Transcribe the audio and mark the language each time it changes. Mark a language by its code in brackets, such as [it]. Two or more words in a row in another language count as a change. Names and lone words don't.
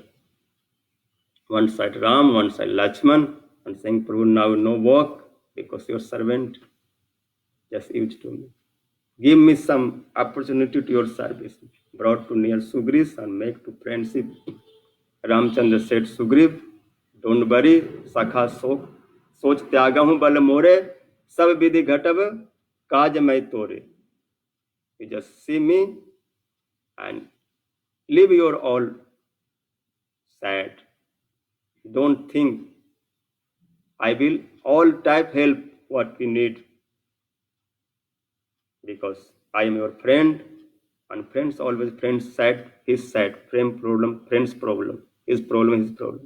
[en] One side Ram, one side Lakshman, and saying, Prabhu, now no work because your servant just used to me. Give me some opportunity to your service. Brought to near Sugriv and make to friendship. Ramchandra said, Sugriv, don't worry, [awa] सखा सोच त्यागा हूं बल मोरे, सब विधि घटब काज मैं तोरे. [en] You just see me and leave your all sad. Don't think. I will all type help what we need. Because I am your friend, and friends always friends sad, his sad, friend problem, friend's problem, his problem, his problem.